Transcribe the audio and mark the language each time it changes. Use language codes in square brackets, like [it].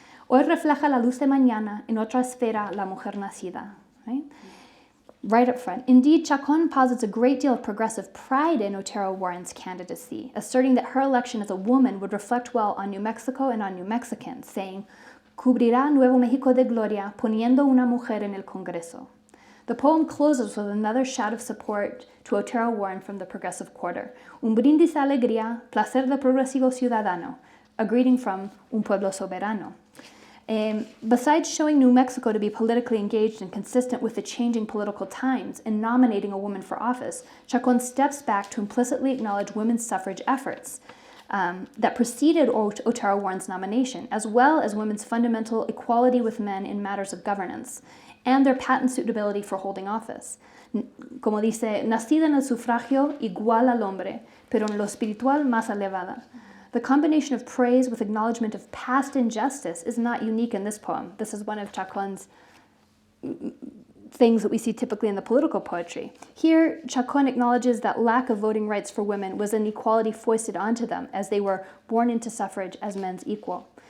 [es] Hoy refleja la luz de mañana, en otra esfera la mujer nacida. [en] Right up front. Indeed, Chacon posits a great deal of progressive pride in Otero-Warren's candidacy, asserting that her election as a woman would reflect well on New Mexico and on New Mexicans, saying, [es] Cubrirá Nuevo México de gloria poniendo una mujer en el Congreso. [en] The poem closes with another shout of support to Otero-Warren from the progressive quarter. [es] Un brindis de alegría, placer de progresivo ciudadano, [en] a greeting from [es] un pueblo soberano. [en] Besides showing New Mexico to be politically engaged and consistent with the changing political times and nominating a woman for office, Chacon steps back to implicitly acknowledge women's suffrage efforts that preceded Otero-Warren's nomination, as well as women's fundamental equality with men in matters of governance, and their patent suitability for holding office. [es] Como dice, nacida en el sufragio igual al hombre, pero en lo espiritual más elevada. [en] The combination of praise with acknowledgement of past injustice is not unique in this poem. This is one of Chacon's things that we see typically in the political poetry. Here, Chacon acknowledges that lack of voting rights for women was an equality foisted onto them as they were born into suffrage as men's equal.